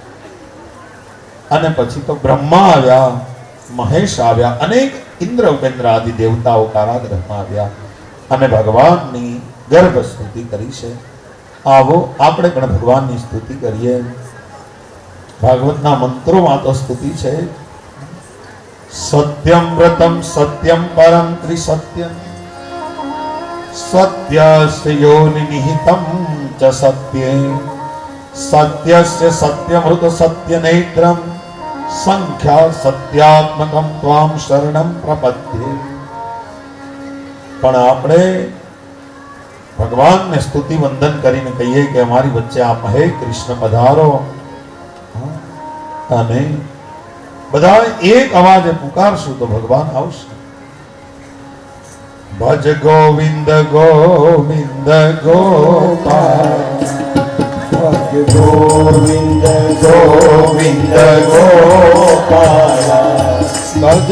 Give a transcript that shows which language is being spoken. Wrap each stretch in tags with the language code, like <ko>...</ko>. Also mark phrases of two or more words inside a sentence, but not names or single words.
<gu>અને પછી તો બ્રહ્મા આવ્યા, મહેશ આવ્યા, અનેક ઇન્દ્ર ઉપેન્દ્ર આદિ દેવતાઓ કારાગૃહમાં આવ્યા અને ભગવાનની ગર્ભ સ્તુતિ કરી છે. આવો આપણે પણ ભગવાનની સ્તુતિ કરીએ. ભાગવતના મંત્રોમાં તો સ્તુતિ છે.</gu> <sa>सत्यम व्रतम सत्यम परम त्रिसत्यम सत्यस्य योनिनिहितं च सत्ये सत्यस्य सत्यमृत सत्यनेत्रं संख्या सत्यात्मकं त्वां शरणं प्रपद्ये।</sa> <gu>पण આપણે ભગવાનને સ્તુતિ વંદન કરીને કહીએ કે અમારી વચ્ચે આપ હે કૃષ્ણ પધારો, અને બધા એક અવાજે પુકારશું તો ભગવાન આવશે.</gu> <sa>भज गोविंद गोविंद गोपाल, भज गोविंद गोविंद गोपाल, भज</sa>